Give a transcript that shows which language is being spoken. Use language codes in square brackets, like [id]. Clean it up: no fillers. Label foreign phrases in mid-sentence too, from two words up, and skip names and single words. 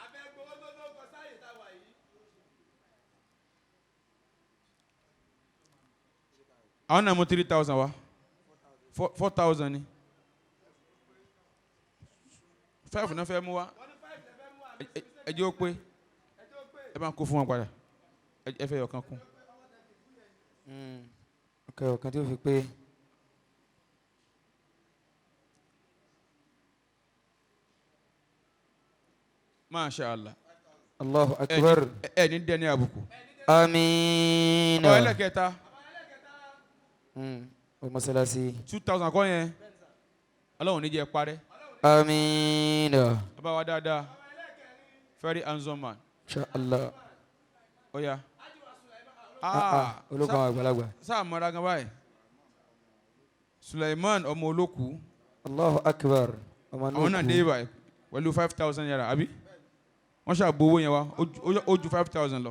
[yo] Àwọn náà mú 3,000 wá. 4,000 ni. 5 náà fẹ́ mú wá. Ẹ jẹ́ ó pé. Ẹ bá ń kó fún wọn padà. Ẹ fẹ́ yọ̀kan kún. Okay, ọ̀kan tí ó fi pé. [ar] ما شاء الله. الله أكبر. [yo] Ẹ ní dẹ́ni àbùkù. Àmín. Abawa ẹlẹ́kẹta. O mọ́sálásí. 2,000 kọ́ yẹn. Ọlọ́run ní jẹ́ parẹ́. Àmín. Abawa dáadáa. [en] Very handsome man. [ar] إن شاء الله. [yo] Ó yá. Olókùn àwọn àgbàlagbà. Sáà mọ́ra gan báyìí. Suleiman ọmọ olókùú. [ar] الله أكبر. [yo] Àwọn náà dé báyìí. Pẹ̀lú 5,000 naira àbí? Wọ́n ṣàgbówó yẹn wá. Ó ju 5,000 lọ.